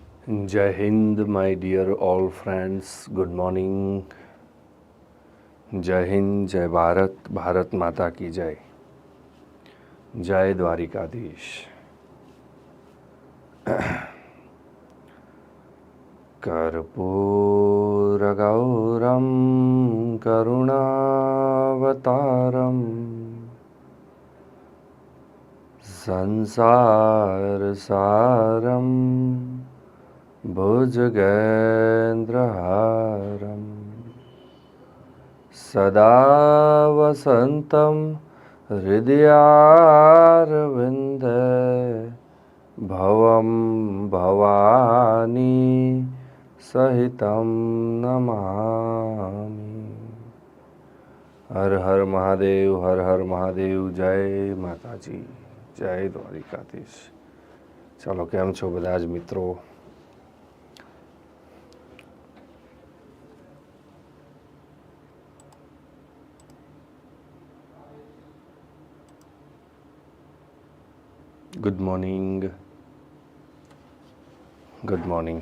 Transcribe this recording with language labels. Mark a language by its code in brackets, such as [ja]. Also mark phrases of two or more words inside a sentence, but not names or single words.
[hi] जय हिंद [en] my dear all friends, good morning. [hi] जय हिंद, जय भारत, भारत माता की जय। जय द्वारिकाधीश। [sa] कर्पूरगौरं करुणावतारं संसारसारं भुजगेन्द्रहारं सदा वसन्तं हृदयारविन्दे भवं भवानी सहितं नमामि। [hi] हर हर महादेव, हर हर महादेव। जय माताजी, जय द्वारिकाधीश। चलो, [gu] કેમ છો બધા જ મિત્રો? [en] good morning, good morning.